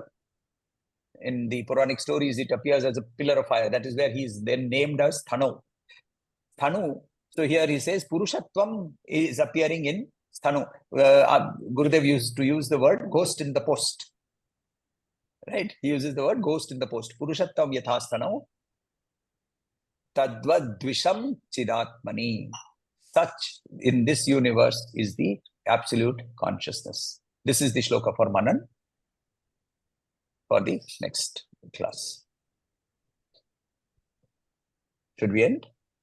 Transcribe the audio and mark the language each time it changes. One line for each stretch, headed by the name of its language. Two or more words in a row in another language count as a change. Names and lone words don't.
English: In the Puranic stories, it appears as a pillar of fire. That is where he is then named as Sthanu. Sthanu. So here he says Purushatvam is appearing in Sthanu. Gurudev used to use the word ghost in the post. Right? He uses the word ghost in the post.
Sanskrit: Purushatvam yatha sthanu tadvadvisham chidatmani.
English: Such in this universe is the absolute consciousness. This is the shloka for Manan for the next class. Should we end?